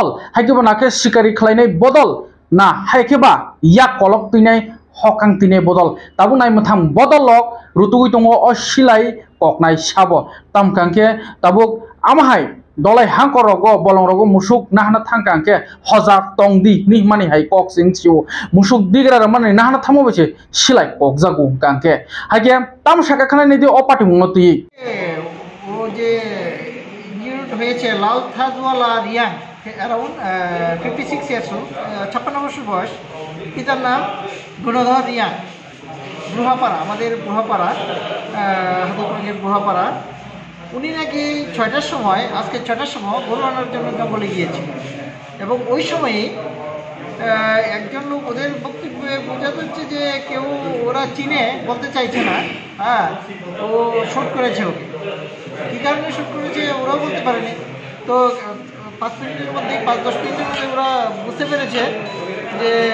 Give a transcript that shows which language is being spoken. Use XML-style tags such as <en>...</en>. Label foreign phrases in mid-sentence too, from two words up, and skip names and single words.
<brx>हायकेबो नाके शिकारी खलायनाय बदल ना हायकेबा या कलक तिनाय हकां तिने बदल ताबु नायमथां बदलक रुतुगै दंगो अ सिलाय ककनाय साबो तामकांके ताबुक आमाहाय दलाय हांकरगो बलंरगो मुसुक नाहना थांकांके हजाक तंगदि नि मानि हाय कक सिंचिओ मुसुक दिग्रा मानि नाहना थामोबेसे सिलाय ककजागु कांके हायके ताम साका खानाय निदि अ पार्टी मुंगति</brx> <bn>ও যে ইনজিউর্ড হয়েছে লাল থাজওয়ালা রিয়াং</bn> <en>around 56 years old</en> <bn>56 বছর বয়স পিতার নাম গুণধর রিয়াং বুড়াপাড়া আমাদের বুড়াপাড়া হাদুপুরের বুড়াপাড়া উনি নাকি 6টার সময় আজকে 6টার সময় গরু আনার জন্য জঙ্গলে গিয়েছিল এবং ওই সময়ই একজন লোক ওদের বক্তব্যে বোঝা যাচ্ছে যে কেউ ওরা চিনে বলতে চাইছে না হ্যাঁ ও শুট করেছে ওকে কী কারণে শুট করেছে ওরাও বলতে পারেনি তো 5 মিনিটের মধ্যে 5-10 মিনিটের মধ্যে ওরা বুঝতে পেরেছে যে</bn>